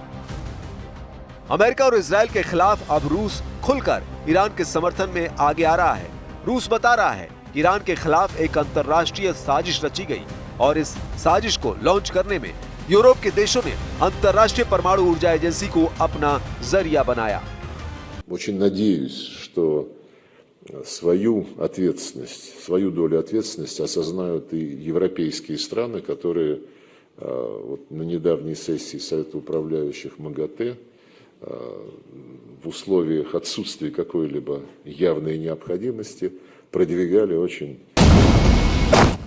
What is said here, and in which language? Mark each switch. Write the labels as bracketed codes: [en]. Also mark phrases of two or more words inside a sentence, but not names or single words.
[hi] अमेरिका और इजरायल के खिलाफ अब रूस खुलकर ईरान के समर्थन में आगे आ रहा है। रूस बता रहा है कि ईरान के खिलाफ एक अंतर्राष्ट्रीय साजिश रची गई और इस साजिश को लॉन्च करने में यूरोप के देशों ने अंतर्राष्ट्रीय परमाणु ऊर्जा एजेंसी को अपना जरिया बनाया। [ru] Очень надеюсь, что свою ответственность, свою долю ответственности осознают и европейские страны, которые вот на недавней сессии Совета управляющих МАГАТЭ в условиях отсутствия какой-либо явной необходимости продвигали очень